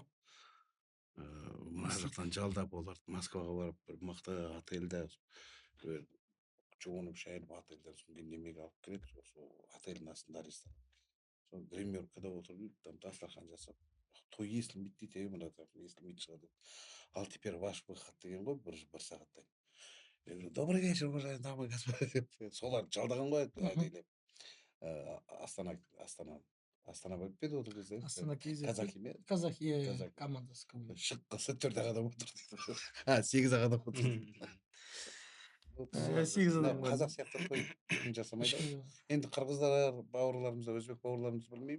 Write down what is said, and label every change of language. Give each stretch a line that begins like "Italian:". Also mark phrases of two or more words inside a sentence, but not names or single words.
Kazakh: Мына жақтан жалдап олар Москваға барып бір мықты отельде жуынып шайынып отельден соң немеге алып келеді. Сол отельдің астында ресторан. Сол гримеркада отырып, там дастархан жасап, той естілмейді дейді, мына естілмейді шығады. Ал
Russian: теперь ваш выход
Kazakh: деген ғой бір сағаттан.
Russian: Я говорю, добрый вечер, уважаемые дамы и господа.
Kazakh: Солар жалдаған ғой әдейлеп. Астана болып еді ол кезде. Астана KZ. Казахи ме? Казахи командасы. Шыққысы 4 адам отыр дейді. 8 адам отыр. сегіз адам бар. Қазақ сияқты той жасамайды. Енді қырғыздар бауырларымыз, өзбек бауырларымыз білмейді.